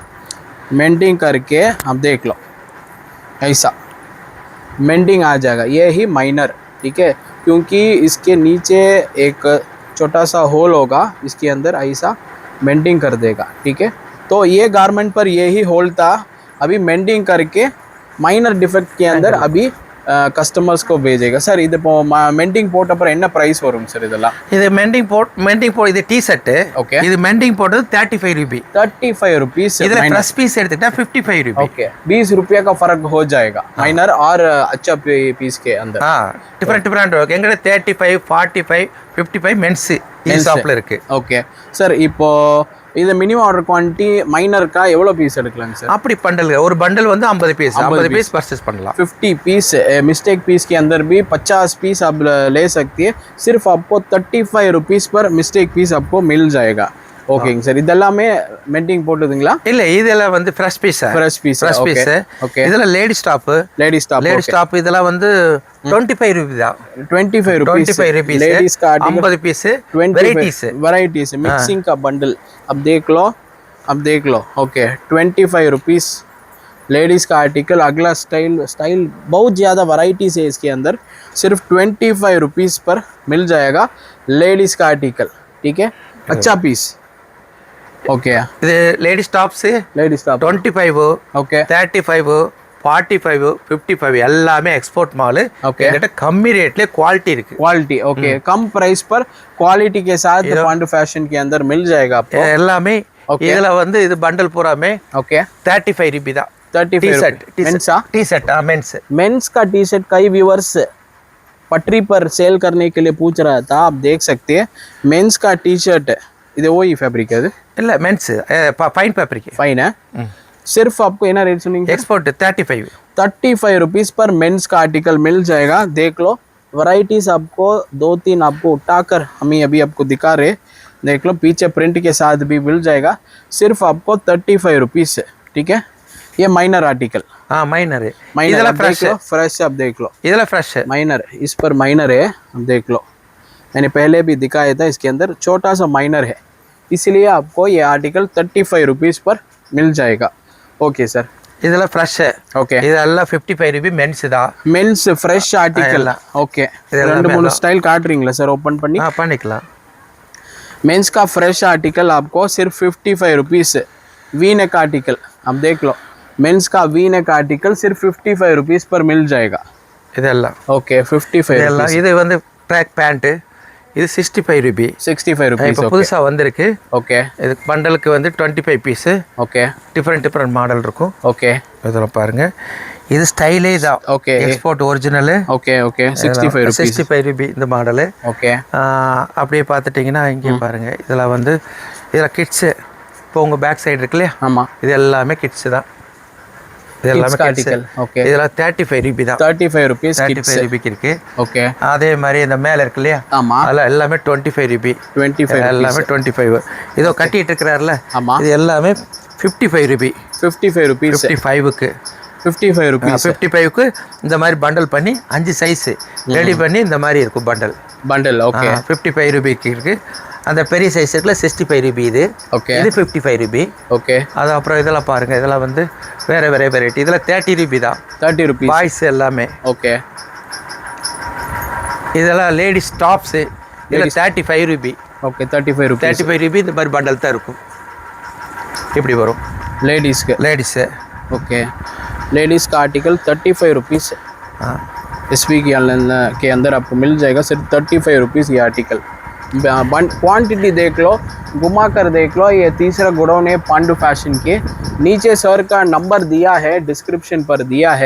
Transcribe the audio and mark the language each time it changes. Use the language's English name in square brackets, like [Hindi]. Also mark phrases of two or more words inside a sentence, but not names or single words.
[Hindi] मेंटिंग करके अब देख लो ऐसा मेंटिंग आ जाएगा, ये ही माइनर, ठीक है। क्योंकि इसके नीचे एक छोटा सा होल होगा, इसके अंदर ऐसा मेंटिंग कर देगा, ठीक है। तो ये गारमेंट पर ये ही होल था। अभी मेंटिंग करके [English] minor defect [Hindi] के अंदर अभी कस्टमर्स को भेजेगा। [Tamil] सर இது மெண்டிங் போட்ட அப்புறம் என்ன பிரைஸ் வரும் சார் இதெல்லாம்? இது மெண்டிங் போட் இது டி ஷர்ட். ஓகே. இது மெண்டிங் போட்டது 35 रुपए. [Hindi] 35 रुपीस। [Tamil] இதுல [English] fresh piece [Tamil] எடுத்துட்டா 55 रुपए. [Hindi] ओके, 20 रुपया का फर्क हो जाएगा माइनर और अच्छा पीस के अंदर। [Tamil] டிஃபரெண்ட் இருக்கு. எங்கட 35 45 55 மென்ஸ் இந்த ஷாப்ல இருக்கு. [English] okay sir, [Tamil] இப்போ இது [English] minimum order quantity [Tamil] மைனர்க்கா எவ்வளோ பீஸ் எடுக்கலாங்க சார்? அப்படி பண்டல் ஒரு பண்டல் வந்து 50 [English] piece purchase [Tamil] பண்ணலாம். [Hindi] 50 पीस [English] mistake piece [Hindi] के अंदर भी 50 पीस आप ले सकती है। सिर्फ आपको 35 रुपीस पर [English] mistake piece [Hindi] आपको मिल जाएगा। [Tamil] ஓகேங்க சார், இதெல்லாமே மெண்டிங் போட்டுதுங்களா? இல்ல இதெல்லாம் வந்து [English] fresh piece. okay. [Tamil] இதெல்லாம் [English] lady top [Tamil] இதெல்லாம் வந்து 25 रुपए தான். [Hindi] 25 रुपीस लेडीज का 50 पीस [English] varieties mixing [Hindi] का बंडल। अब देख लो ओके, 25 रुपीस लेडीज का आर्टिकल। अगला स्टाइल बहुत ज़्यादा वैरायटीज है इसके अंदर। सिर्फ 25 रुपीस पर मिल जाएगा लेडीज का आर्टिकल, ठीक है, अच्छा पीस। ओके, [English] இது lady tops 25 [Hindi] ओके [Tamil] 35 45 55 எல்லாமே எக்ஸ்போர்ட் மால். என்கிட்ட கம்மி ரேட்ல குவாலிட்டி இருக்கு. [English] quality okay, [Hindi] कम प्राइस पर क्वालिटी के साथ पांडु फैशन के अंदर मिल जाएगा आपको [Tamil] எல்லாமே. இதுல வந்து இது பண்டல் பூராமே [Hindi] ओके [Tamil] 35 रुपए தான். 35 [Hindi] टी-शर्ट मेंस का टी शर्ट कई व्यूअर्स पटरी पर सेल करने के लिए पूछ रहा था। आप देख सकते हैं मेंस का टी शर्ट, இது वही फैब्रिक है [Tamil] இல்ல [English] mens fine fabric. [Hindi] फाइन है। सिर्फ आपको इना रेट सुनेंगे एक्सपोर्ट 35 रुपीस पर मेंस का आर्टिकल मिल जाएगा। देख लो वैरायटीज आपको 2-3 आपको उठाकर हम अभी आपको दिखा रहे। देख लो पीछे प्रिंट के साथ भी मिल जाएगा। सिर्फ आपको 35 रुपीस, ठीक है। ये [English] minor article. [Hindi] माइनर இதெல்லாம் फ्रेश आप देख लो, [Tamil] இதெல்லாம் फ्रेश [Hindi] माइनर, इस पर माइनर है। अब देख लो मैंने पहले भी दिखाया था, इसके अंदर छोटा सा माइनर है, इसलिए आपको ये आर्टिकल 35 रुपीस पर मिल जाएगा। ओके सर, [Tamil] இதெல்லாம் फ्रेश. [Hindi] ओके, [Tamil] இதெல்லாம் 55 रुपए மென்ஸ் தான். [English] mens fresh article. [Hindi] ओके, [Tamil] ரெண்டு மூணு ஸ்டைல் காட்டுறீங்களா சார் ஓபன் பண்ணி? பண்ணிக்கலாம். [Hindi] मेंस का [English] fresh article [Hindi] आपको सिर्फ 55 रुपीस [English] V neck article. [Hindi] अब देख लो मेंस का [English] V neck article [Hindi] सिर्फ 55 रुपीस पर मिल जाएगा। [Tamil] இதெல்லாம் [Hindi] ओके 55 [Tamil] இதெல்லாம். இது வந்து [English] track pant, [Tamil] இது 65 रुपए. [Hindi] 65 रुपीस [Tamil] இப்போ புதுசா வந்திருக்கு. [Hindi] ओके, [Tamil] இது பண்டலுக்கு வந்து 25 பீஸ். ओके, [English] different model [Tamil] இருக்கும். [Hindi] ओके, [Tamil] இதெல்லாம் பாருங்க, இது ஸ்டைலே தான். ஓகே, [English] export original. okay okay 65 [Tamil] रुपए இந்த மாடல். ஓகே, அப்படியே பார்த்துட்டிங்கன்னா இங்கே பாருங்க, இதெல்லாம் வந்து இதெல்லாம் கிட்ஸு. இப்போ உங்கள் பேக் சைடு இருக்கு இல்லையா, ஆமாம், இது எல்லாமே கிட்ஸு தான். இது எல்லாமே ஆர்டிகல். ஓகே, இதெல்லாம் 35 रुपए தான். 35 रुपीस 35 रुपए இருக்கு. ஓகே, அதே மாதிரி இந்த மேலே இருக்கு இல்லையா, ஆமாம், அதெல்லாம் எல்லாமே 25 रुपए. 25 எல்லாமே 25. இதோ கட்டிட்டு இருக்கிறாருல, ஆமாம், இது எல்லாமே 55 रुपए. 55 रुपीस 55க்கு [English] 55 rupees. [Tamil] 55க்கு இந்த மாதிரி பண்டல் பண்ணி 5 சைஸ் ரெடி பண்ணி இந்த மாதிரி இருக்கும் பண்டல். ஓகே. 55 ரூபாய்க்கு இருக்கு. அந்த பெரிய சைஸ் இருக்குல 65 ரூபி இது. ஓகே. இது 55 ரூபி. ஓகே. அது அப்புறம் இதெல்லாம் பாருங்க, இதெல்லாம் வந்து வேற வெரைட்டி. இதெல்லாம் 30 ரூபி தான். [English] 30 rupees. [Tamil] பாய்ஸ் எல்லாமே. ஓகே. இதெல்லாம் [English] ladies tops. [Tamil] இதெல்லாம் 35 ரூபி. [English] ஓகே. 35 rupees. [Tamil] 35 ரூபி இந்த மாதிரி பண்டல் தான் இருக்கும். இப்படி வரும் லேடிஸ். [Hindi] ओके. लेडीज़ का आर्टिकल 35 रुपीज़ है. एसवी के अंदर आपको मिल जाएगा सिर्फ 35 रुपीज़ ये आर्टिकल. क्वांटिटी देख लो, घुमा कर देख लो. ये तीसरा गोडाउन है पांडु फैशन के. नीचे सर का नंबर दिया है, डिस्क्रिप्शन पर दिया है.